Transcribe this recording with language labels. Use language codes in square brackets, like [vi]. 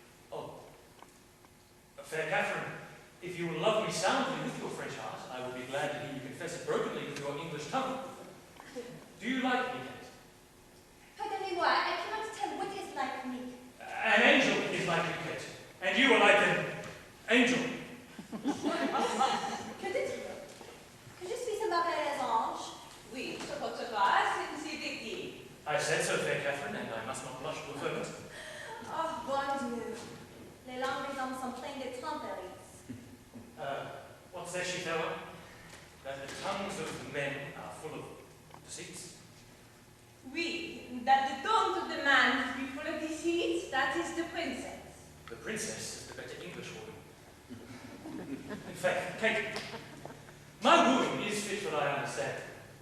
[en] Oh, fair Catherine, if you will love me soundly with your French heart, I will be glad to hear you confess it brokenly with your English tongue. Do you like me, Kate? [fr] Pardonnez-moi, [en] I cannot tell what is like me. An angel is like you, Kate, and you are like an angel. [fr] Que dites-vous? Que je suis un mauvais ange? Oui, sur votre grâce, c'est dit. [en] I said so, fair Catherine, and I must not blush to affirm it. [fr] Oh, bon Dieu. Les langues des hommes sont pleines de tromperies. [en] What says she, fair one? That the tongues of men are full of deceits? Oui, that the tongue of the man be full of deceit, that is the princess. The princess is the better English woman. In fact, Kate, my wooing is fit for thy understanding.